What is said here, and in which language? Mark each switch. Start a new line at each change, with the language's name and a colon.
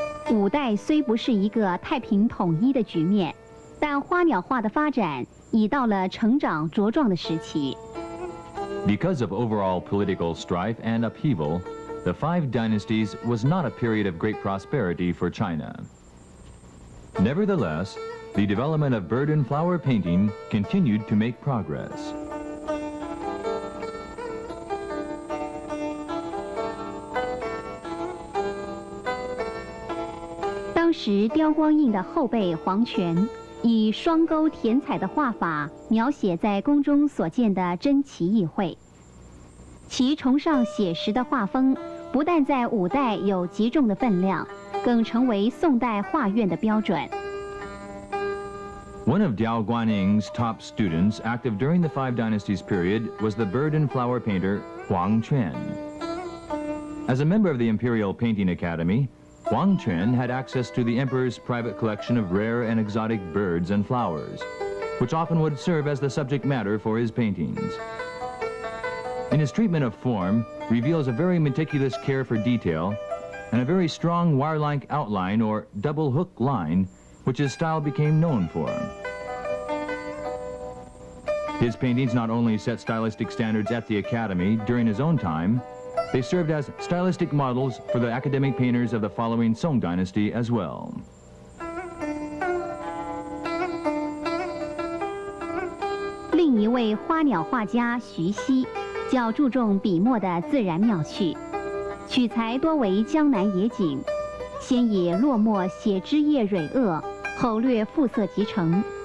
Chinese: 五代虽不是一个太平统一的局面，但花鸟画的发展已到了成长茁壮的时期。
English: Because of overall political strife and upheaval, the Five Dynasties was not a period of great prosperity for China. Nevertheless, the development of bird and flower painting continued to make progress.
Chinese: 当时刁光应的后辈黄权以双钩填彩的画法描写在宫中所见的珍奇异卉，其崇尚写实的画风不但在五代有极重的分量，更成为宋代画院的标准。
English: One of Diao Guanying's top students active during the Five Dynasties period was the bird and flower painter Huang Quan. As a member of the Imperial Painting Academy, Huang Quan had access to the emperor's private collection of rare and exotic birds and flowers, which often would serve as the subject matter for his paintings. In his treatment of form, reveals a very meticulous care for detail and a very strong wire-like outline or double hook line, which his style became known for. His paintings not only set stylistic standards at the Academy during his own time, they served as stylistic models for the academic painters of the following Song Dynasty as well.
Chinese: 另一位花鸟画家徐熙，较注重笔墨的自然妙趣，取材多为江南野景，先以落墨写枝叶蕊萼，后略复色即成。